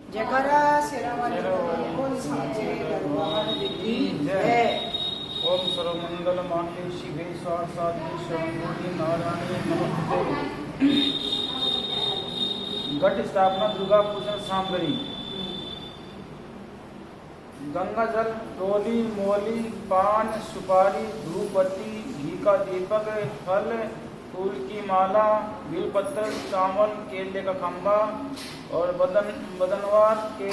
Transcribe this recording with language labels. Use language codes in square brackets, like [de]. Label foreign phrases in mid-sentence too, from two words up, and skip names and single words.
[hi] जयकारा शेरावाली बोल सांचे दरबार की जय। [sa] ओम सर्वमंगल मांगल्ये शिवे सर्वार्थसाधिके शरण्ये नारायणे नमस्ते। [hi] घट स्थापना दुर्गा पूजन सामग्री गंगा जल, डोली, मोली, पान, सुपारी, धूप बत्ती, घी का दीपक, फल, फूल की माला, बेलपत्र, चावल, केले का खंभा और बदनवार के